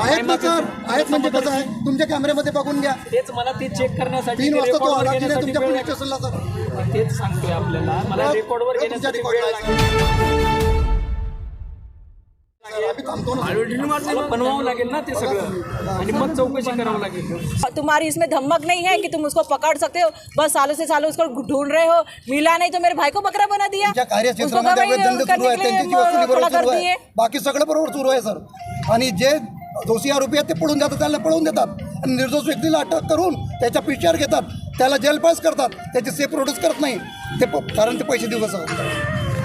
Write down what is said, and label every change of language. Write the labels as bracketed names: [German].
[Marathi] आहेत ना सर, आहेत म्हणजे कसं आहे, तुमच्या कॅमेऱ्यामध्ये बघून घ्या। तेच मला ते चेक करण्यासाठी 3 वाजता तो आला की नाही तुमच्या पोलीस स्टेशनला सर, तेच सांगतोय आपल्याला, मला रेकॉर्डवर घेण्यासाठी वेळ लागेल। मला बनवावं लागेल ना ते सगळं, आणि मग चौकशी करावं लागेल। [Hindi] तुम्हारी इसमें धमक नहीं है कि तुम उसको पकड़ सकते हो, बस सालों से सालों उसको ढूंढ रहे हो, मिला नहीं तो मेरे भाई को बकरा बना दिया। [Marathi] कार्यक्षेत्रामध्ये धंदे सुरू आहे, त्यांची वसुली बरोबर सुरू आहे, बाकी सगळं बरोबर सुरू आहे सर। आणि जे दोषी आरोपी आहेत ते पळून जातात, त्याला पळून देतात, आणि निर्दोष व्यक्तीला अटक करून त्याच्या पिक्चर घेतात, त्याला जेल पास करतात, त्याचे सेफ प्रोड्यूस करत नाही ते, कारण ते पैसे देऊ कसं।